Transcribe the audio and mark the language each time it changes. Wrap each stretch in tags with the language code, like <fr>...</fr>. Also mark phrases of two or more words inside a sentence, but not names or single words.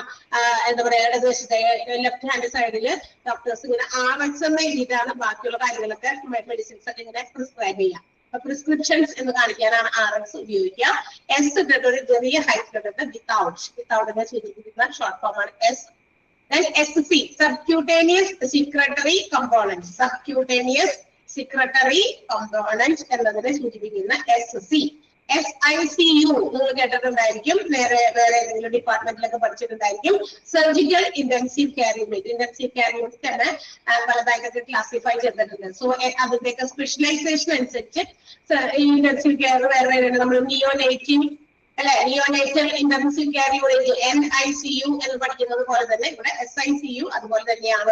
<ml>എന്താ പറയാ, ഇടതുവശത്തെ</ml> <en>left hand side</en> <ml>ഡോക്ടേഴ്സ് ഇങ്ങനെ RX എന്ന് എഴുതിയിട്ടാണ് ബാക്കിയുള്ള കാര്യങ്ങളൊക്കെ മെഡിസിൻസ് ഒക്കെ ഇങ്ങനെ പ്രിസ്ക്രൈബ് ചെയ്യാം. പ്രിസ്ക്രിപ്ഷൻസ് എന്ന് കാണിക്കാനാണ് RX ഉപയോഗിക്കുക. S ഇട്ടിട്ട് ഒരു ചെറിയ ഹൈറ്റ് ഇട്ടിട്ട് വിത്തൗട്ടിനെ സൂചിപ്പിക്കുന്ന</ml> <en>short form</en> <ml>ആണ് S.</ml> <en>Then SC, subcutaneous secretory component. Subcutaneous secretory component</en> <ml>എന്നതിനെ സൂചിപ്പിക്കുന്ന SC. SICU നിങ്ങൾ കേട്ടിട്ടുണ്ടായിരിക്കും, വേറെ ഏതെങ്കിലും ഡിപ്പാർട്ട്മെന്റിലൊക്കെ പഠിച്ചിട്ടുണ്ടായിരിക്കും.</ml> <en>surgical intensive care unit. intensive care unit</en> <ml>തന്നെ പലതായിട്ടൊക്കെ ക്ലാസിഫൈ ചെയ്തിട്ടുണ്ട്. സോ അതിന്റെയൊക്കെ സ്പെഷ്യലൈസേഷൻ അനുസരിച്ച്</ml> <en>intensive care</en> <ml>വേറെ നമ്മൾ നിയോനേറ്റീവ് അല്ലെ,</ml> <en>neonatal intensive care unit</en> <ml>NICU എന്ന് പഠിക്കുന്നത് പോലെ തന്നെ ഇവിടെ SICU അതുപോലെ തന്നെയാണ്.</ml>